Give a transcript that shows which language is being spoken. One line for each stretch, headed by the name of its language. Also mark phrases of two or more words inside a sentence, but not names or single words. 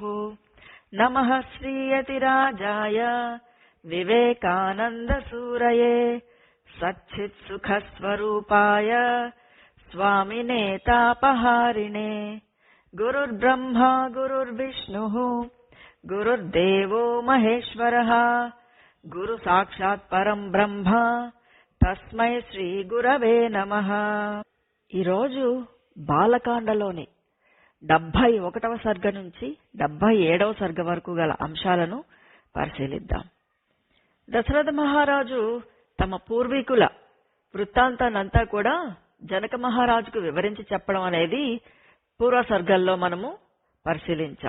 Sanskrit: नमः श्रीयतिराजाय विवेकानन्दसूरये सच्चित्सुखस्वरूपाय स्वामिने तापहारिणे। गुरुर्ब्रह्मा गुरुर्विष्णुः गुरुर्देवो महेश्वरः गुरु साक्षात् परं ब्रह्म తస్మై శ్రీ గురవే నమః।
Telugu: ఈరోజు బాలకాండలోని 71వ సర్గ నుంచి 77వ సర్గ వరకు గల అంశాలను పరిశీలిద్దాం. దశరథ మహారాజు తమ పూర్వీకుల వృత్తాంతాన్నంతా కూడా జనక మహారాజుకు వివరించి చెప్పడం అనేది పూర్వ సర్గల్లో మనము పరిశీలించాం.